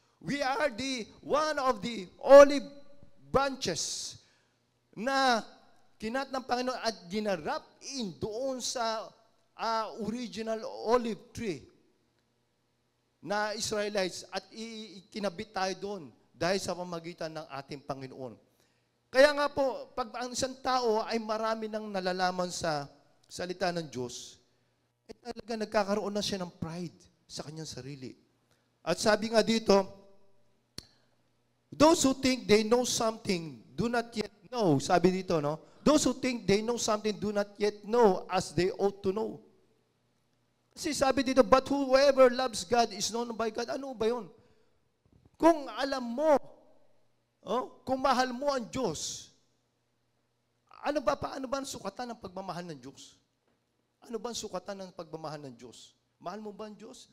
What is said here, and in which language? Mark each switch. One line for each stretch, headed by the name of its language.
English: We are one of the olive branches
Filipino: na kinat ng Panginoon at ginarap doon sa original olive tree na Israelites at ikinabit tayo doon dahil sa pamamagitan ng ating Panginoon. Kaya nga po, pag ang isang tao ay marami nang nalalaman sa salita ng Diyos, talaga nagkakaroon na siya ng pride sa kanyang sarili. At sabi nga dito,
English: Those who think they know something do not yet know.
Filipino: Sabi dito, no?
English: Those who think they know something do not yet know as they ought to know.
Filipino: Kasi sabi dito,
English: but whoever loves God is known by God.
Filipino: Ano ba yun? Kung alam mo, kung mahal mo ang Diyos, paano ba ang sukatan ng pagmamahal ng Diyos? Ano ba ang sukatan ng pagmamahal ng Diyos? Mahal mo ba ang Diyos?